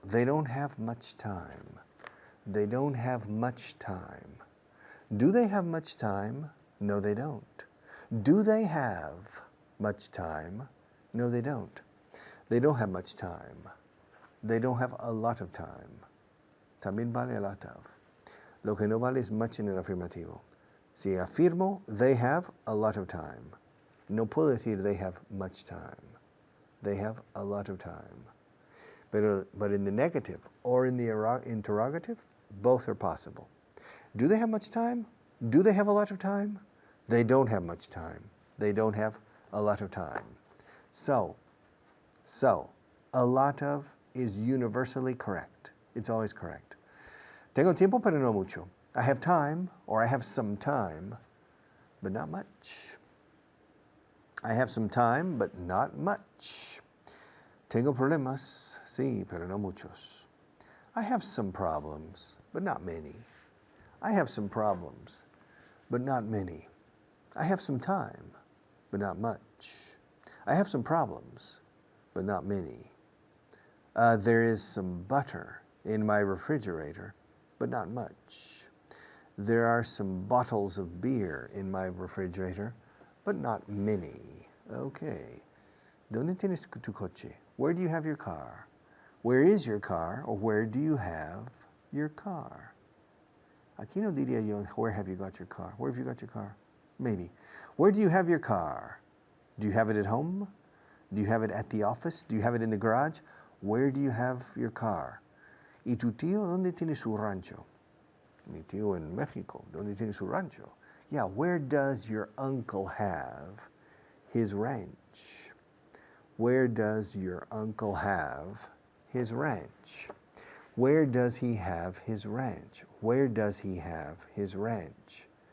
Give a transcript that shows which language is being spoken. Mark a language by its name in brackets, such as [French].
[English] They don't have much time. They don't have much time. Do they have much time? No, they don't. Do they have much time? No, they don't. They don't have much time. They don't have a lot of time. [Spanish] También vale a lot of. Lo que no vale es much en el afirmativo. Si afirmo, [English] they have a lot of time. [Spanish] No puedo decir [English] they have much time. They have a lot of time. But in the negative or in the interrogative, both are possible. Do they have much time? Do they have a lot of time? They don't have much time. They don't have a lot of time. So, a lot of is universally correct. It's always correct. [Spanish] Tengo tiempo, pero no mucho. [English] I have time, or I have some time, but not much. I have some time, but not much. [Spanish] Tengo problemas, sí, pero no muchos. [English] I have some problems, but not many. I have some problems, but not many. I have some time, but not much. I have some problems, but not many. There is some butter in my refrigerator, but not much. There are some bottles of beer in my refrigerator, but not many. Okay. [Spanish] ¿Dónde tienes tu coche? [English] Where do you have your car? Where is your car, or where do you have your car? [Spanish] Aquí no diría yo, [English] where have you got your car? Where have you got your car? Maybe. Where do you have your car? Do you have it at home? Do you have it at the office? Do you have it in the garage? Where do you have your car? [Spanish] ¿Y tu tío dónde tiene su rancho? Mi tío en México. ¿Dónde tiene su rancho? [English] Yeah, where does your uncle have his ranch? Where does your uncle have his ranch? Where does he have his ranch? Where does he have his ranch?